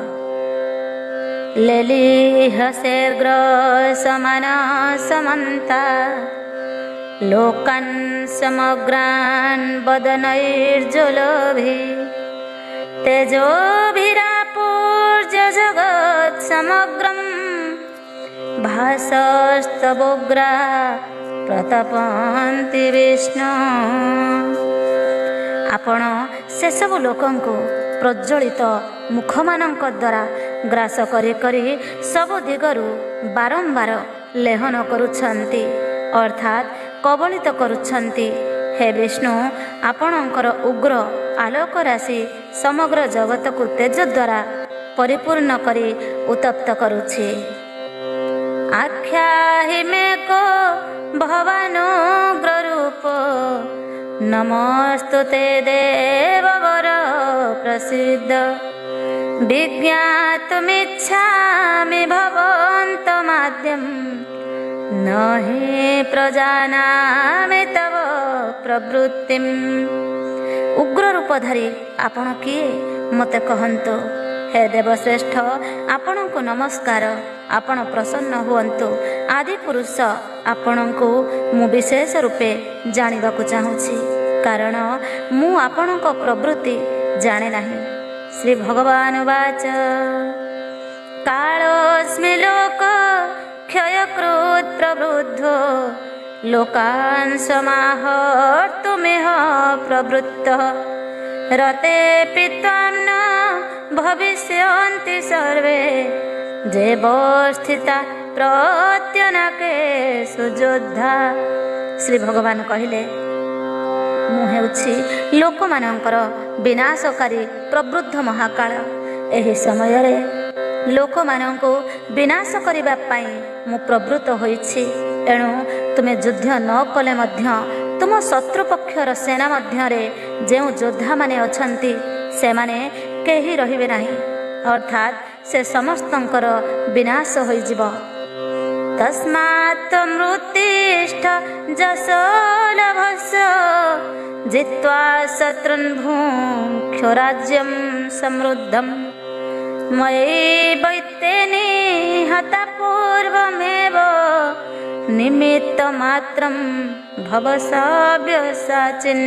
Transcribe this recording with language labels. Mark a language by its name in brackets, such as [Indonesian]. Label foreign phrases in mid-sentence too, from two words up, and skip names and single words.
[Sanskrit] लेलीहसेर्ग्र समान समन्ता लोकान् समग्रान् वदनैर्ज्वलभिः तेजोभिरापूर्य जगत् समग्रम् भासस्तवोग्रा प्रतपन्ति विष्णु। [Odia] ଆପଣ ସେ ସବୁ ଲୋକଙ୍କୁ ପ୍ରଜ୍ୱଳିତ ମୁଖମାନଙ୍କ ଦ୍ୱାରା ଗ୍ରାସ କରି କରି ସବୁ ଦିଗରୁ ବାରମ୍ବାର ଲେହନ କରୁଛନ୍ତି ଅର୍ଥାତ୍ କବଳିତ କରୁଛନ୍ତି। ହେ ବିଷ୍ଣୁ, ଆପଣଙ୍କର ଉଗ୍ର ଆଲୋକ ରାଶି ସମଗ୍ର ଜଗତ କୁ ତେଜ ଦ୍ୱାରା ପରିପୂର୍ଣ୍ଣ କରି ଉତ୍ତପ୍ତ କରୁଛି। [Sanskrit] आख्याहि मे को भवानुग्ररूप नमोस्तुते देववर प्रसीद। विज्ञातुमिच्छामि भवन्तमाद्यं न हि प्रजानामि तव प्रवृत्तिम्। [Odia] ଉଗ୍ର ରୂପଧାରୀ ଆପଣ କିଏ ମତେ କହନ୍ତୁ। ହେ ଦେବଶ୍ରେଷ୍ଠ, ଆପଣଙ୍କୁ ନମସ୍କାର। ଆପଣ ପ୍ରସନ୍ନ ହୁଅନ୍ତୁ। ଆଦି ପୁରୁଷ ଆପଣଙ୍କୁ ମୁଁ ବିଶେଷ ରୂପେ ଜାଣିବାକୁ ଚାହୁଁଛି, କାରଣ ମୁଁ ଆପଣଙ୍କ ପ୍ରବୃତ୍ତି ଜାଣେ ନାହିଁ। [Sanskrit] श्री भगवान वाच कालोऽस्मि लोक क्षयकृत् प्रवृद्धो लोकान् समाहर्तुमिह प्रवृत्तः रतेऽपि त्वां न भविष्यन्ति सर्वे देवस्थिता प्रत्यनाके सुयोद्धा। [Odia] ଶ୍ରୀ ଭଗବାନ କହିଲେ, ମୁଁ ହେଉଛି ଲୋକମାନଙ୍କର ବିନାଶକାରୀ ପ୍ରବୃଦ୍ଧ ମହାକାଳ। ଏହି ସମୟରେ ଲୋକମାନଙ୍କୁ ବିନାଶ କରିବା ପାଇଁ ମୁଁ ପ୍ରବୃତ୍ତ ହୋଇଛି। ଏଣୁ ତୁମେ ଯୁଦ୍ଧ ନ କଲେ ମଧ୍ୟ ତୁମ ଶତ୍ରୁପକ୍ଷର ସେନା ମଧ୍ୟରେ ଯେଉଁ ଯୋଦ୍ଧାମାନେ ଅଛନ୍ତି ସେମାନେ କେହି ରହିବେ ନାହିଁ, ଅର୍ଥାତ୍ ସେ ସମସ୍ତଙ୍କର ବିନାଶ ହୋଇଯିବ। [Sanskrit] तस्मात् त्वमुत्तिष्ठ यशो लभस्व जित्वा शत्रून् भुङ्क्ष्व राज्यं समृद्धम्। मयैवैते निहता पूर्वमेव निमित्तमात्रं भव सव्यसाचिन्।